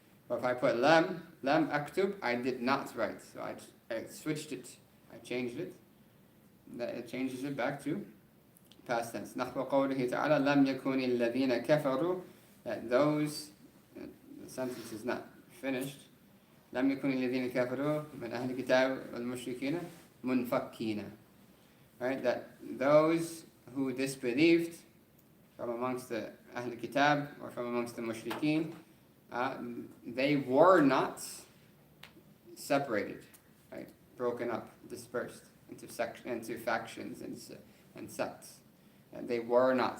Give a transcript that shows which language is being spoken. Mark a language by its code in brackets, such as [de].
[en] But if I put lam aktub, I did not write. So I switched it, I changed it. That it changes it back to past tense. [ar] نحو قوله تعالى لم يكن الذين كفروا, [en] that those, the sentence is not finished. [ar] لم يكن الذين كفروا من أهل الكتاب والمشركين منفكين. [en] Right, that those who disbelieved from amongst the Ahl Kitab or from amongst the Mushrikeen, they were not separated, right, broken up, dispersed into factions and sects. And they were not.